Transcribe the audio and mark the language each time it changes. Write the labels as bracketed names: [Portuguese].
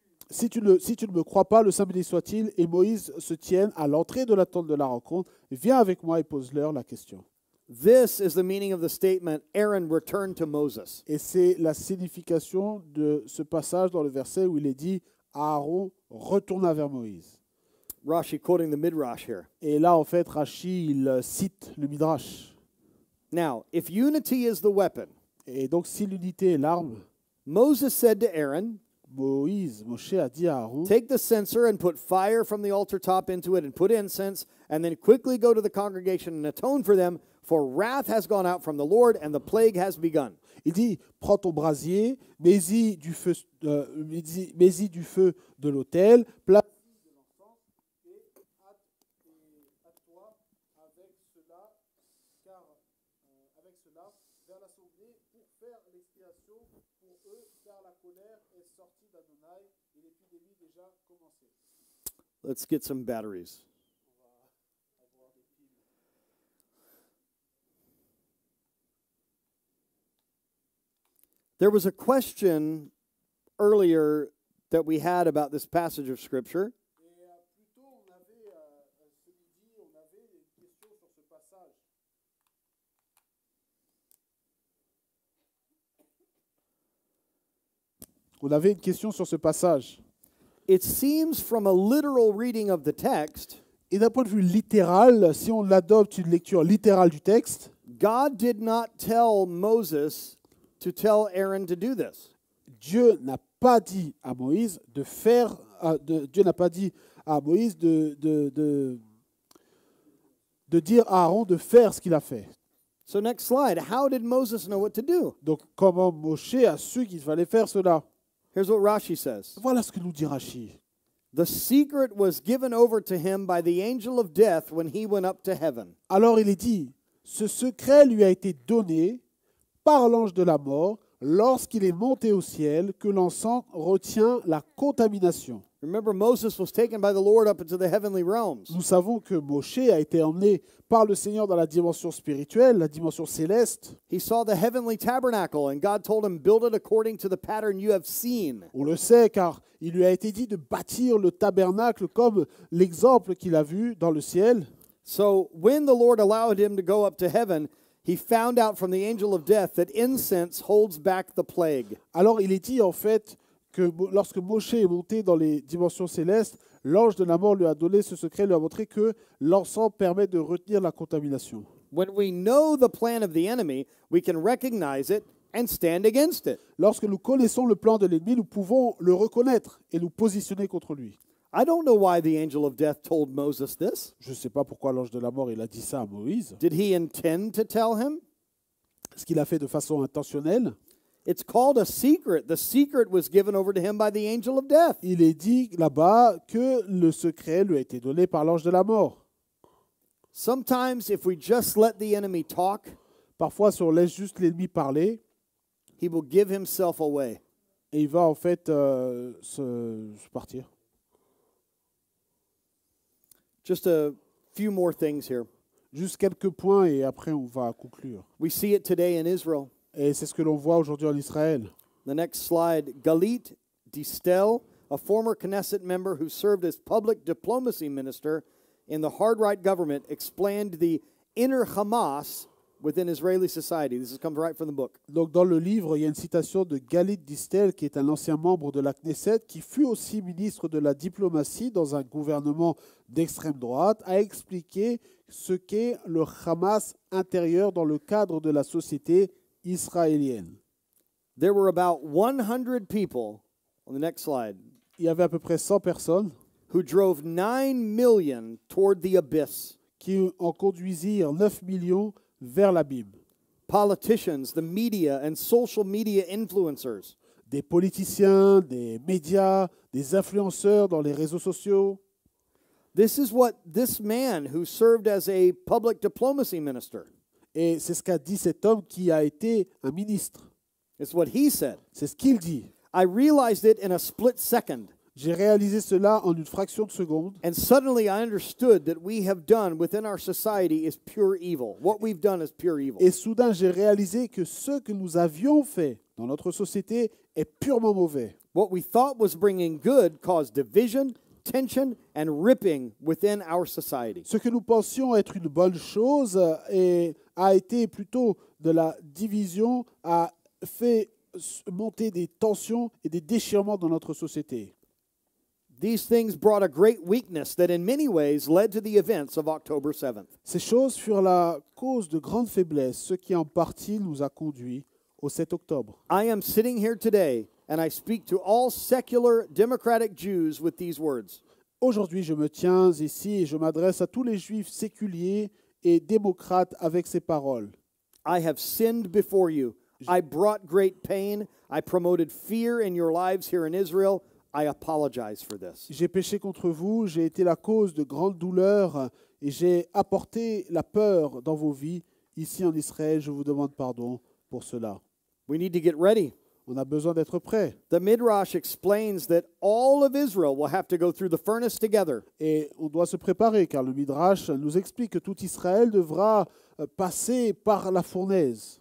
[French] Si tu ne me crois pas, le Saint béni soit-il, et Moïse se tienne à l'entrée de la tente de la rencontre, viens avec moi et pose-leur la question. [English] This is the meaning of the statement, Aaron returned to Moses. [French] Et c'est la signification de ce passage dans le verset où il est dit Aaron retourna vers Moïse. [English] Rashi quoting the Midrash here. [French] Et là, en fait, Rashi, il cite le Midrash. [English] Now, if unity is the weapon, [French] Et donc, si l'unité est l'arme, [English] Moses said to Aaron, [French] Moshe a dit à Aaron, [English] take the censer and put fire from the altar top into it and put incense, and then quickly go to the congregation and atone for them, for wrath has gone out from the Lord and the plague has begun. [French] il dit, prends ton brasier, mets-y du feu de l'autel, place de l'encens et hâte-toi avec cela, car avec cela, vers l'assemblée pour faire l'expiation pour eux, car la colère est sortie d'Adonai et l'épidémie déjà commencé. [English] Let's get some batteries. There was a question earlier that we had about this passage of Scripture. [French] Et plus tôt, on avait, ce midi, on avait une question sur ce passage. On avait une question sur ce passage. [English] It seems from a literal reading of the text, [French] Et d'un point de vue littéral, si on adopte une lecture littérale du texte, [English] God did not tell Moses to tell Aaron to do this. [French] Dieu n'a pas dit à Moïse de faire, Dieu n'a pas dit à Moïse de dire à Aaron de faire ce qu'il a fait. [English] So next slide, how did Moses know what to do? [French] Donc comment Moshe a su qu'il fallait faire cela? [English] Here's what Rashi says. [French] Voilà ce que nous dit Rashi. [English] The secret was given over to him by the angel of death when he went up to heaven. [French] Alors il est dit, ce secret lui a été donné par l'ange de la mort lorsqu'il est monté au ciel, que l'encens retient la contamination. [English] Remember, Moses was taken by the Lord up into the heavenly realms. [French] Nous savons que Moshe a été emmené par le Seigneur dans la dimension spirituelle, la dimension céleste. [English] He saw the heavenly tabernacle, and God told him, build it according to the pattern you have seen. [French] On le sait car il lui a été dit de bâtir le tabernacle comme l'exemple qu'il a vu dans le ciel. [English] So when the Lord allowed him to go up to heaven, he found out from the angel of death that incense holds back the plague. [French] Alors il est dit en fait que lorsque Moshe est monté dans les dimensions célestes, l'ange de la mort lui a donné ce secret, lui a montré que l'encens permet de retenir la contamination. [English] When we know the plan of the enemy, we can recognize it and stand against it. [French] Lorsque nous connaissons le plan de l'ennemi, nous pouvons le reconnaître et nous positionner contre lui. [English] I don't know why the angel of death told Moses this. [French] Je ne sais pas pourquoi l'ange de la mort il a dit ça à Moïse. [English] Did he intend to tell him? [French] Est-ce qu'il a fait de façon intentionnelle? [English] It's called a secret. The secret was given over to him by the angel of death. [French] Il est dit là-bas que le secret lui a été donné par l'ange de la mort. [English] Sometimes if we just let the enemy talk, [French] Parfois, si on laisse juste l'ennemi parler, [English] he will give himself away. [French] et il va en fait se partir. [English] Just a few more things here. [French] Juste quelques points et après on va conclure. [English] We see it today in Israel. [French] Et c'est ce que l'on voit aujourd'hui en Israël. [English] The next slide, Galit Distel, a former Knesset member who served as public diplomacy minister in the hard-right government, explained the inner Hamas within Israeli society. This comes right from the book. [French] Donc dans le livre, il y a une citation de Galit Distel, qui est un ancien membre de la Knesset, qui fut aussi ministre de la diplomatie dans un gouvernement d'extrême droite, a expliqué ce qu'est le Hamas intérieur dans le cadre de la société israélienne. [English] There were about 100 people, on the next slide, [French] Il y avait à peu près 100 personnes [English] who drove 9 million toward the abyss. [French] qui en conduisirent 9 millions vers l'abîme. [English] Politicians, the media, and social media influencers. [French] Des politiciens, des médias, des influenceurs dans les réseaux sociaux. [English] This is what this man who served as a public diplomacy minister, [French] Et c'est ce qu'a dit cet homme qui a été un ministre. [English] it's what he said. [French] C'est ce qu'il dit. [English] I realized it in a split second, [French] J'ai réalisé cela en une fraction de seconde. [English] and suddenly I understood that we have done within our society is pure evil. What we've done is pure evil. [French] Et soudain, j'ai réalisé que ce que nous avions fait dans notre société est purement mauvais. [English] What we thought was bringing good caused division, tension, and ripping within our society. [French] Ce que nous pensions être une bonne chose a été plutôt de la division, a fait monter des tensions et des déchirements dans notre société. [English] These things brought a great weakness that in many ways led to the events of October 7th. [French] Ces choses furent la cause de grandes faiblesses, ce qui en partie nous a conduits au 7 octobre. [English] I am sitting here today and I speak to all secular democratic Jews with these words. [French] Aujourd'hui, je me tiens ici et je m'adresse à tous les juifs séculiers et démocrates avec ces paroles. [English] I have sinned before you. I brought great pain. I promoted fear in your lives here in Israel. I apologize for this. [French] J'ai péché contre vous, j'ai été la cause de grandes douleurs et j'ai apporté la peur dans vos vies. Ici en Israël, je vous demande pardon pour cela. [English] We need to get ready. [French] On a besoin d'être prêt. [English] The Midrash explains that all of Israel will have to go through the furnace together. [French] Et on doit se préparer car le Midrash nous explique que tout Israël devra passer par la fournaise.